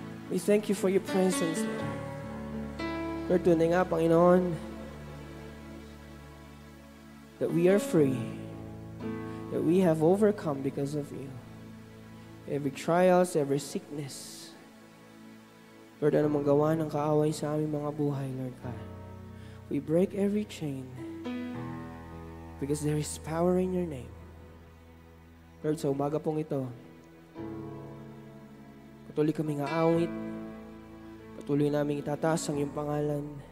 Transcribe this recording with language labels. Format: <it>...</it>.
<en>We thank you for your presence, Lord. Lord,</en> <tl>tunay nga, Panginoon,</tl> <en>that we are free, that we have overcome because of you. Every trials, every sickness.</en> <tl>Lord, ano mang gawa ng kaaway sa aming mga buhay, Lord God.</tl> <en>We break every chain because there is power in your name.</en> <tl>Lord, sa umaga pong ito, patuloy kaming aawit, patuloy namin itataas ang iyong pangalan.</tl>